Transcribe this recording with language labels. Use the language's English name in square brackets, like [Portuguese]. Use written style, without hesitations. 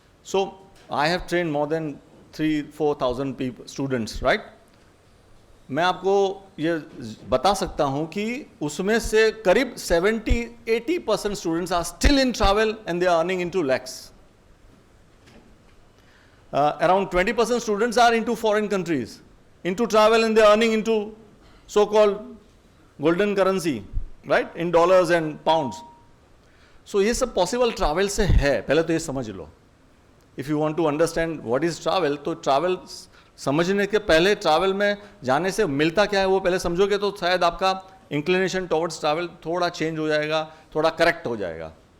[English] So I have train more than 3-4,000 people students, right? [Hindi] मैं आपको ये बता सकता हूं कि उसमें से करीब [English] 70-80% students are still in travel and they are earning into lakhs. Around 20% students are into foreign countries, into travel, and they are earning into so-called golden currency, right? In dollars and pounds. [Hindi] So ये सब possible travel से है, पहले तो ये समझ लो। [English] If you want to understand what is travel, [Hindi] तो travel समझने के पहले travel में जाने से मिलता क्या है वो पहले समझोगे तो शायद आपका [English] inclination towards travel [Hindi] थोड़ा change हो जाएगा, थोड़ा correct हो जाएगा।